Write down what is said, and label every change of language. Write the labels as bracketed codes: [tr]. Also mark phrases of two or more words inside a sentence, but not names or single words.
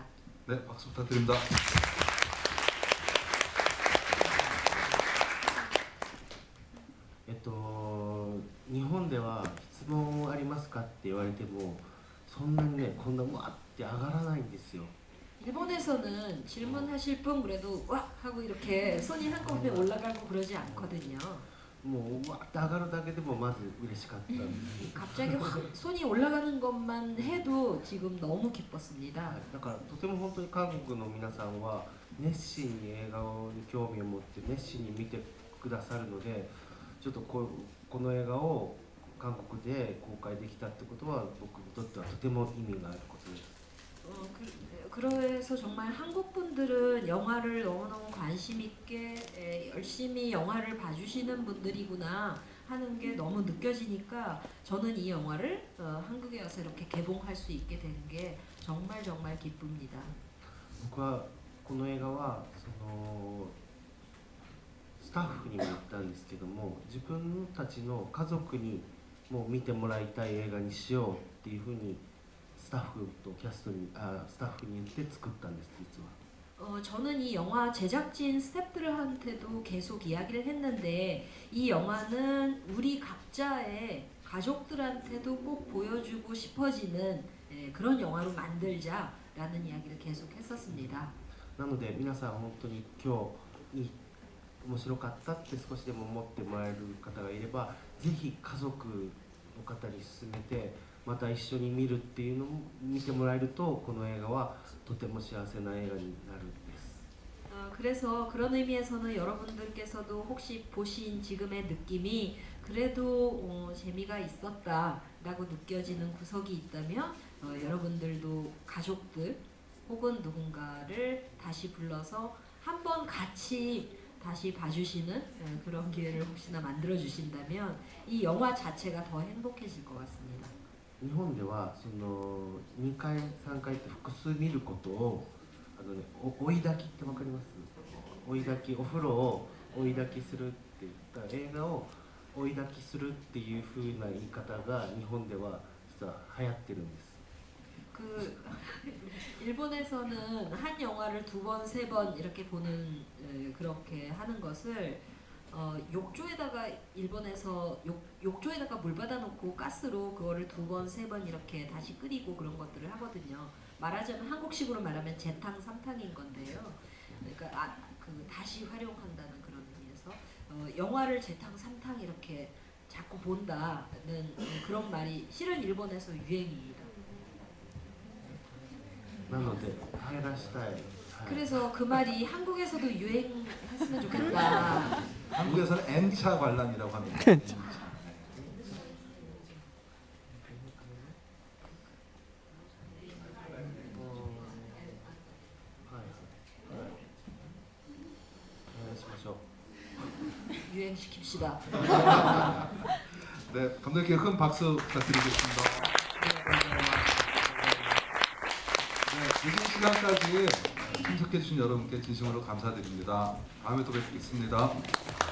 [ko] 네, 박수 부탁드립니다. [ja] 日本では質問ありますかって言われてもそんなにねこんなわって上がらないんですよ。 [ko] 일본에서는 질문하실 분 그래도 와 하고 이렇게 손이 한꺼번에 올라가고 그러지 않거든요. [ja] もうわって上がるだけでもまず嬉しかったんです。 [ko] 갑자기 확 손이 올라가는 것만 해도 지금 너무 기뻤습니다. [ja] だからとても本当に韓国の皆さんは熱心に映画に興味を持って熱心に見てくださるので、ちょっとこの映画を韓国で公開できたってことは僕にとってはとても意味があることです。 [ko] 그래서 정말 한국 분들은 영화를 너무너무 관심 있게 열심히 영화를 봐주시는 분들이구나 하는 게 너무 느껴지니까 저는 이 영화를 한국에 와서 이렇게 개봉할 수 있게 된 게 정말 정말 기쁩니다. [ja] 僕はこの映画はスタッフにも言ったんですけども、自分たちの家族にも見てもらいたい映画にしようっていうふうにスタッフとキャストにスタッフに言って作ったんです実は。 [ko] 저는 이 영화 제작진 스태프들한테도 계속 이야기를 했는데 이 영화는 우리 각자의 가족들한테도 꼭 보여주고 싶어지는 그런 영화로 만들자라는 이야기를 계속 했었습니다. [ja] なので皆さん本当に今日面白かったって少しでも思ってもらえる方がいれば、ぜひ家族の方に勧めてまた一緒に見るっていうのを見てもらえるとこの映画はとても幸せな映画になるんです。 [ko] 그래서 그런 의미에서는 여러분들께서도 혹시 보신 지금의 느낌이 그래도 재미가 있었다라고 느껴지는 구석이 있다면 여러분들도 가족들 혹은 누군가를 다시 불러서 한번 같이 다시 봐주시는 그런 기회를 혹시나 만들어 주신다면 이 영화 자체가 더 행복해질 것 같습니다. [ja] 日本では2回3回って複数見ることを追い焚きってわかります？追い焚き、お風呂を追い焚きするって言った映画を追い焚きするっていう風な言い方が日本では実は流行ってるんです。 [ko] 일본에서는 한 영화를 2번, 3번 이렇게 보는 그렇게 하는 것을 욕조에다가 일본에서 욕조에다가 물 받아놓고 가스로 그거를 2번, 3번 이렇게 다시 끓이고 그런 것들을 하거든요. 말하자면 한국식으로 말하면 재탕, 삼탕인 건데요. 그러니까 다시 활용한다는 그런 의미에서 영화를 재탕, 삼탕 이렇게 자꾸 본다는 그런 말이 실은 일본에서 유행입니다. [ja] なので入らしたい。 [ko] 그래서 그 말이 한국에서도 유행했으면 좋겠다. 한국에서는 N차 관람이라고 합니다. N차. [ja] お願いしましょう。 [ko] 유행시킵시다. 네, 감독님께 큰 박수 부탁드리겠습니다. 네, 늦은 시간까지 참석해주신 여러분께 진심으로 감사드립니다. 다음에 또 뵙겠습니다.